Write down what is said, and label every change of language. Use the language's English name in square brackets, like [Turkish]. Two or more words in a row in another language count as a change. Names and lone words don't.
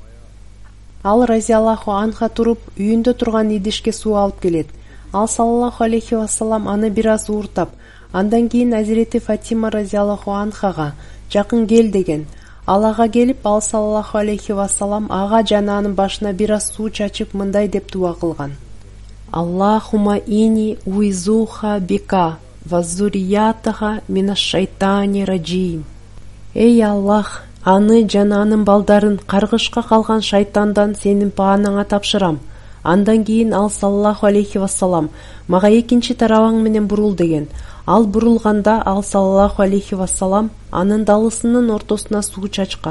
[Kyrgyz] Ал [Arabic] رضي الله عنها [Kyrgyz] туруп, үйүндө турган идишке суу алып келет. Ал [Arabic] صلى الله عليه وسلم [Kyrgyz] аны бир аз ууртап, андан кийин Азирети Фатима [Arabic] رضي الله عنها [Kyrgyz] жакын кел деген. Ал ага келип, ал [Arabic] صلى الله عليه وسلم [Kyrgyz] ага жана анын башына бир аз суу чачып мындай деп дуа кылган. [Arabic] اللهم إني أعيذها بك وذريتها من الشيطان الرجيم. [Kyrgyz] Эй Аллах, аны жана анын балдарын каргышка калган шайтандан сенин паанаңа тапшырам. Андан кийин ал [Arabic] صلى الله عليه وسلم [Kyrgyz] мага экинчи тарабаң менен бурул деген. Ал бурулганда ал [Arabic] صلى الله عليه وسلم [Kyrgyz] анын далысынын ортосуна суу чачкан.